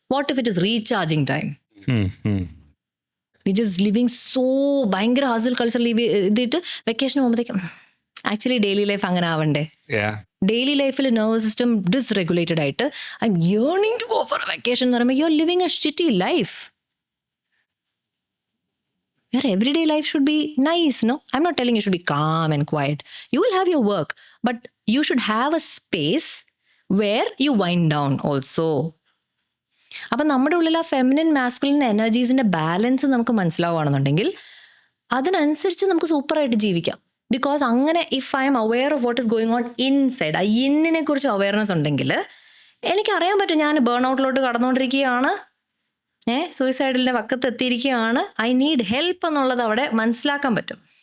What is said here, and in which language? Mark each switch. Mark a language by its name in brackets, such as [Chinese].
[English] What if it is recharging time? We just living so ഭയങ്കര hustle culture [Malayalam] ചെയ്തിട്ട് vacation പോകുമ്പോഴത്തേക്കും [English] actually daily life [Malayalam] അങ്ങനെ ആവണ്ടേ? [English] daily ലൈഫിൽ nervous system dysregulated ആയിട്ട് I'm yearning to go for vacation [Malayalam] എന്ന് പറയുമ്പോൾ [English] You are living a shitty life. Your everyday life should be nice, no? I'm not telling you should be calm and quiet. You will have your work, but you should have a space where you wind down also. [Malayalam] അപ്പം നമ്മുടെ ഉള്ളിൽ ആ feminine masculine എനർജീസിന്റെ balance നമുക്ക് മനസ്സിലാവുകയാണെന്നുണ്ടെങ്കിൽ അതിനനുസരിച്ച് നമുക്ക് സൂപ്പറായിട്ട് ജീവിക്കാം. Because അങ്ങനെ [English] if I'm aware of what is going on inside, [Malayalam] ആ ഇന്നിനെ കുറിച്ച് അവയർനെസ് ഉണ്ടെങ്കിൽ എനിക്കറിയാൻ പറ്റും ഞാൻ ബേൺ ഔട്ടിലോട്ട് കടന്നുകൊണ്ടിരിക്കുകയാണ്, സൂയിസൈഡിൻ്റെ വക്കത്ത് എത്തിയിരിക്കുകയാണ്, [English] I need help [Malayalam] എന്നുള്ളത് അവിടെ മനസ്സിലാക്കാൻ പറ്റും.